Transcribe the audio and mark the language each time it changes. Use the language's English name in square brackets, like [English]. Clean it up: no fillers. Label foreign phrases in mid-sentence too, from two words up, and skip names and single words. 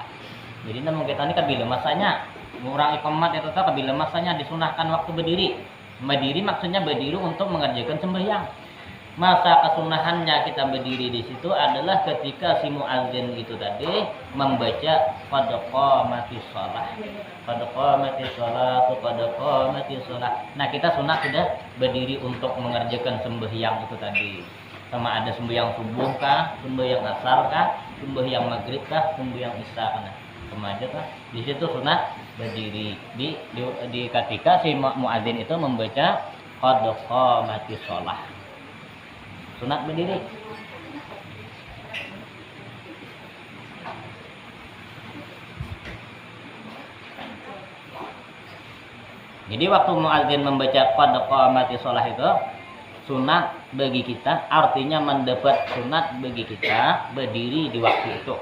[Banjar] Jadi namun kita ini kabila masanya orang iqamat itu tak kabila masanya disunahkan waktu berdiri. Berdiri maksudnya berdiri untuk mengerjakan sembahyang. Masa kesunahannya kita berdiri di situ adalah ketika si muadzin itu tadi membaca [Arabic] qad qamatis shalah. Qad qamatis shalah, qad qamatis shalah. [Banjar] Nah, kita sunah sudah berdiri untuk mengerjakan sembahyang itu tadi. Sama ada sembahyang subuh kah, sembahyang asar kah, sembahyang maghrib kah, sembahyang isya kah. Sama aja kah? Di situ sunah berdiri. Di ketika si muadzin itu membaca [Arabic] qad qamatis shalah. [Banjar] Sunat berdiri. Jadi waktu muadzin membaca [Arabic] qad qamatis shalah [Banjar] itu sunat bagi kita, artinya mendapat sunat bagi kita berdiri di waktu itu.